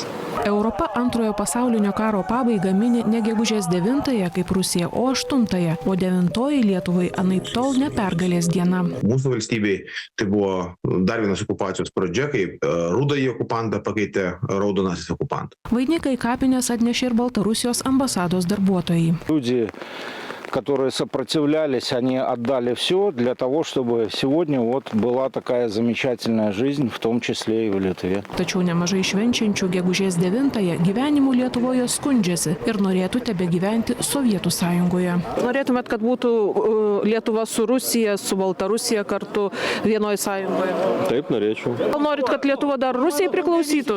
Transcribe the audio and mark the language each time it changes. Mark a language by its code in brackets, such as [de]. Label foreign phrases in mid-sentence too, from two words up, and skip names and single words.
[lt] Europa Antrojo pasaulinio karo pabaigą mini ne gegužės 9-ąją kaip Rusija, o 8-ąją, o 9-oji Lietuvai anaiptol ne pergalės diena. Mūsų valstybei tai buvo dar vienas okupacijos pradžia, kai rudąjį okupantą pakeitė raudonasis okupantas. Vainiką į kapines atnešė ir Baltarusijos ambasados darbuotojai. [ru] Которые сопротивлялись, они отдали все для того, чтобы сегодня была такая замечательная жизнь, в том числе и в Литве. [lt] Tačiau nemažai švenčiančių gegužės 9-ąją gyvenimu Lietuvoje skundžiasi ir norėtų tebegyventi Sovietų sąjungoje. Norėtumėt, kad būtų Lietuva su Rusija, su Baltarusija kartu vienoje sąjungoje? Taip, norėčiau. Gal norit, kad Lietuva dar Rusijai priklausytų?